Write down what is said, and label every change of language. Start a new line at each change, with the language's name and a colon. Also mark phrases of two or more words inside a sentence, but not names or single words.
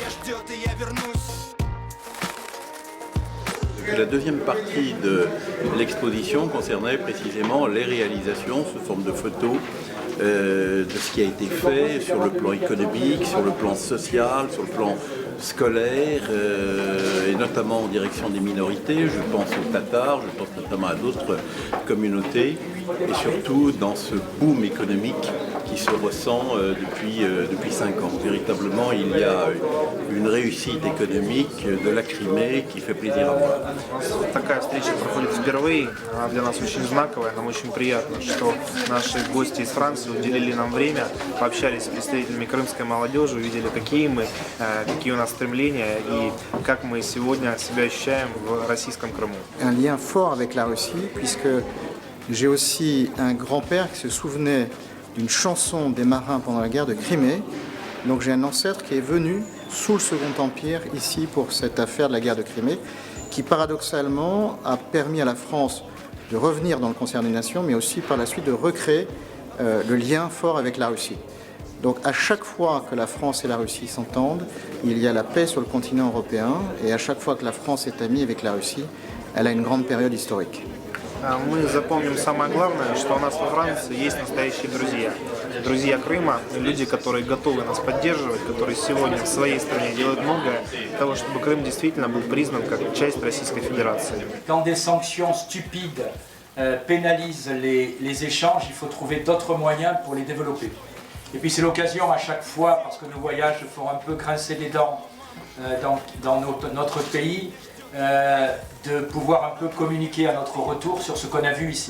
French: Et la deuxième partie de l'exposition concernait précisément les réalisations sous forme de photos de ce qui a été fait sur le plan économique, sur le plan social, sur le plan scolaire, et notamment en direction des minorités. Je pense aux Tatars, je pense notamment à d'autres communautés, et surtout dans ce boom économique qui se ressent depuis 5 ans. Véritablement, il y a une réussite économique de la Crimée qui fait plaisir à voir.
Russian: Такая встреча проходит впервые, она для нас очень знаковая, нам очень приятно, что наши гости из Франции уделили нам время, пообщались с представителями крымской молодежи, увидели, какие у нас стремления и как мы сегодня себя ощущаем в российском Крыму.
French: Un lien fort avec la Russie, puisque j'ai aussi un grand-père qui se souvenait d'une chanson des marins pendant la guerre de Crimée. Donc j'ai un ancêtre qui est venu sous le Second Empire ici pour cette affaire de la guerre de Crimée, qui paradoxalement a permis à la France de revenir dans le concert des nations, mais aussi par la suite de recréer le lien fort avec la Russie. Donc à chaque fois que la France et la Russie s'entendent, il y a la paix sur le continent européen, et à chaque fois que la France est amie avec la Russie, elle a une grande période historique.
Russian: Мы запомним самое главное, что у нас во Франции есть настоящие друзья. Друзья Крыма, люди, которые готовы нас поддерживать, которые сегодня в своей стране делают многое для того, чтобы Крым действительно был признан как часть Российской Федерации.
French: Quand des sanctions stupides pénalisent les échanges, il faut trouver d'autres moyens pour les développer. Et puis c'est l'occasion à chaque fois, parce que nos voyages font un peu grincer les dents dans notre pays, de pouvoir un peu communiquer à notre retour sur ce qu'on a vu ici.